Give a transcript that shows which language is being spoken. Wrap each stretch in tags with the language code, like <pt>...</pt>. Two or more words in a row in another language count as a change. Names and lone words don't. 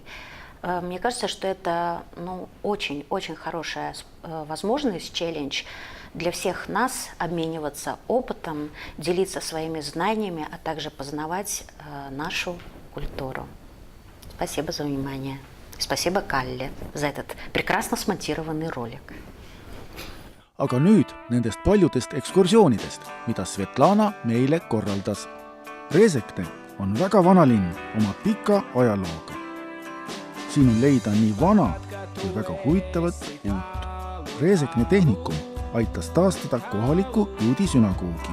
<ru>Мне кажется, что это очень-очень хорошая возможность, челлендж для всех нас обмениваться опытом, делиться своими знаниями, а также познавать нашу культуру. Спасибо за внимание. Спасибо Калле за этот прекрасно смонтированный ролик.</ru> <et>Aga nüüd nendest paljudest ekskursioonidest, mida Svetlana meile korraldas. Režekne on väga vana linn oma pika ajalooga. Siin on leida nii vana kui väga huvitavat uut. Režekne tehnikum aitas taastada kohaliku juudi sünagoogi.</et>